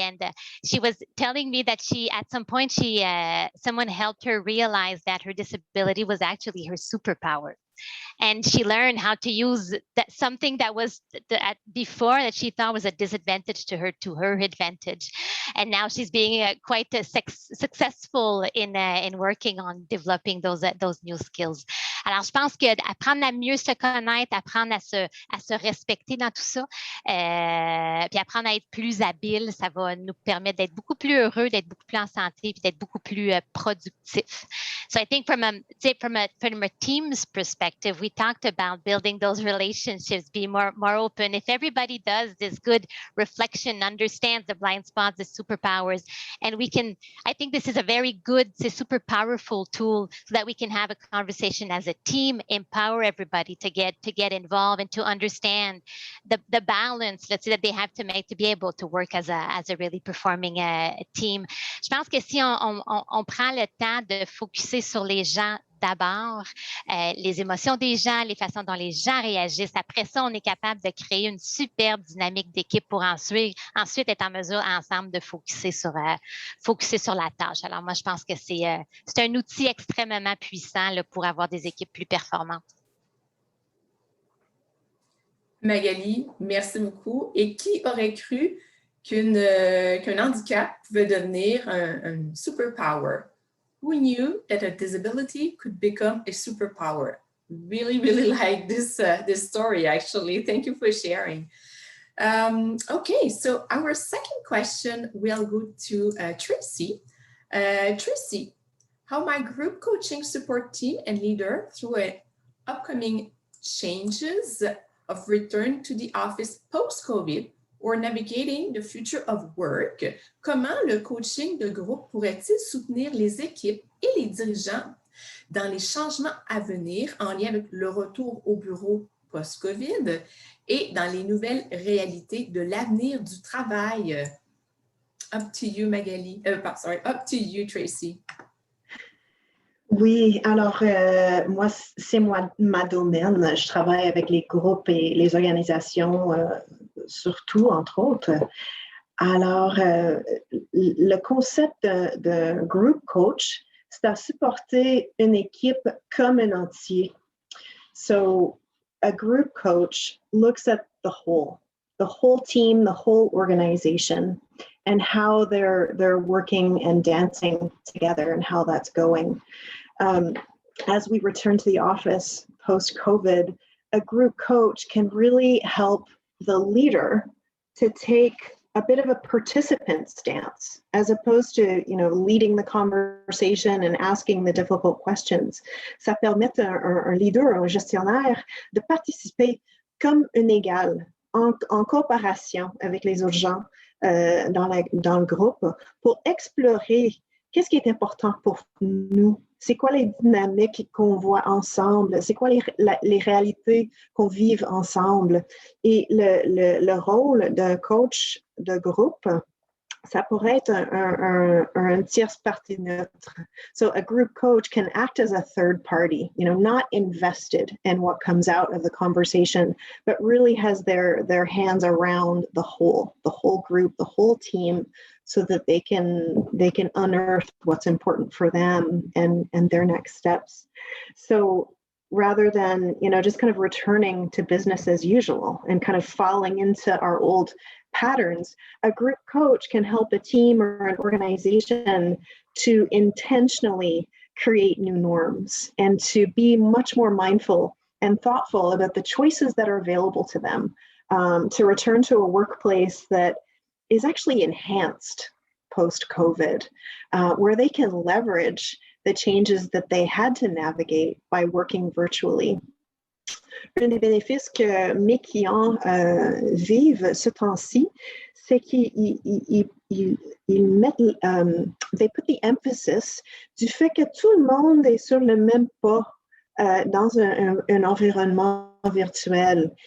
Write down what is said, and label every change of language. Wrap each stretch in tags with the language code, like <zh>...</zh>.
<en>And she was telling me that at some point someone helped her realize that her disability was actually her superpower. And she learned how to use something that was before that she thought was a disadvantage to her advantage. And now she's being quite successful in working on developing those new skills.</en> <fr>Alors, je pense que apprendre à mieux se connaître, apprendre à se respecter dans tout ça, puis apprendre à être plus habile, ça va nous permettre d'être beaucoup plus heureux, d'être beaucoup plus en santé, puis d'être beaucoup plus productif.</fr> <en>So I think from a team's perspective, we talked about building those relationships, be more open. If everybody does this good reflection, understands the blind spots, the superpowers, and I think this is a very good, super powerful tool so that we can have a conversation as a team, empower everybody to get involved and to understand the balance, let's say, that they have to make to be able to work as a really performing team.</en> <fr>Je pense que si on prend le temps de focuser sur les gens d'abord, les émotions des gens, les façons dont les gens réagissent. Après ça, on est capable de créer une superbe dynamique d'équipe pour ensuite être en mesure ensemble de focuser sur la tâche. Alors moi, je pense que c'est un outil extrêmement puissant là, pour avoir des équipes plus performantes. Magali, merci beaucoup. Et qui aurait cru qu'un handicap pouvait devenir un superpower?</fr> <en>Who knew that a disability could become a superpower? Really, really like this story, actually. Thank you for sharing. Okay, so our second question will go to Tracy. Tracy, how my group coaching support team and leader through upcoming changes of return to the office post-COVID or navigating the future of work,</en> <fr>comment le coaching de groupe pourrait-il soutenir les équipes et les dirigeants dans les changements à venir en lien avec le retour au bureau post-COVID et dans les nouvelles réalités de l'avenir du travail?</fr> <en>Up to you, Magali. Up to you, Tracy.</en> <fr>Oui, alors moi, c'est ma domaine. Je travaille avec les groupes et les organisations, surtout, entre autres. Alors, le concept de group coach, c'est à supporter une équipe comme un entier.</fr> <en>So, a group coach looks at the whole team, the whole organization, and how they're working and dancing together and how that's going. As we return to the office post-COVID, a group coach can really help the leader to take a bit of a participant stance, as opposed to, leading the conversation and asking the difficult questions.</en> <fr>Ça permet un leader, un gestionnaire, de participer comme un égal, en coopération avec les autres gens dans le groupe, pour explorer qu'est-ce qui est important pour nous. C'est quoi les dynamiques qu'on voit ensemble? C'est quoi les réalités qu'on vive ensemble? Et le rôle d'un coach de groupe, ça pourrait être un tierce partie neutre.</fr> <en>So a group coach can act as a third party, not invested in what comes out of the conversation, but really has their hands around the whole group, the whole team, so that they can unearth what's important for them and their next steps. So rather than, just kind of returning to business as usual and kind of falling into our old patterns, a group coach can help a team or an organization to intentionally create new norms and to be much more mindful and thoughtful about the choices that are available to them, to return to a workplace that is actually enhanced post-COVID, where they can leverage the changes that they had to navigate by working virtually.</en> <fr>Un des bénéfices que mes clients vivent ce temps-ci, c'est qu'ils mettent,</fr> <en>they put the emphasis</en> <fr>du fait que tout le monde est sur le même pas dans un environnement virtuel.</fr>